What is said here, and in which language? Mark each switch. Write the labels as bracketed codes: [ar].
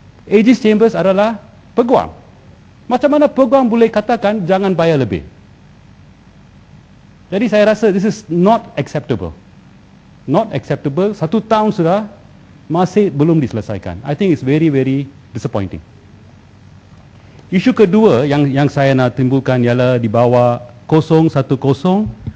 [ms] AG's Chambers adalah peguam. Macam mana peguam boleh katakan jangan bayar lebih? Jadi saya rasa [en] this is not acceptable. Not acceptable. [ms] 1 tahun sudah, masih belum diselesaikan. [en] I think it's very, very disappointing. [ms] Isu kedua yang saya nak timbulkan ialah di bawah 010400.